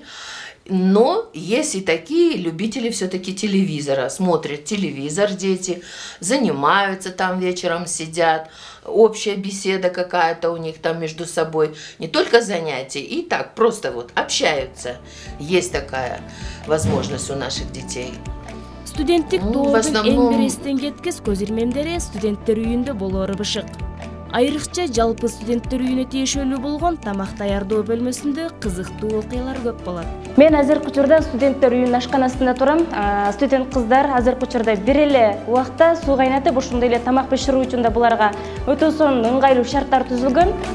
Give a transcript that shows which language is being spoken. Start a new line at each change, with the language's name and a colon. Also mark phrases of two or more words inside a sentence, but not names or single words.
Russian: Но есть и такие любители все-таки телевизора. Смотрят телевизор дети, занимаются там вечером, сидят. Общая беседа какая-то у них там между собой. Не только занятия, и так просто вот общаются. Есть такая возможность у наших детей.
Kyrgyz: Студенттик тоодун эң бир эстен кеткис көз ирмемдери студенттер үйүндө болоору бышык. Айрыкча жалпы студенттер үйүнө тиешелүү болгон тамак даярдоо бөлмөсүндө кызыктуу окуялар көп болот. Мен азыркы учурда студенттер үйүнүн ашканасында турам. Студент кыздар азыркы учурда бир эле убакта суу кайнатып, ошондой эле тамак биширүү үчүн да буларга өтө сонун ыңгайлуу шарттар түзүлгөн.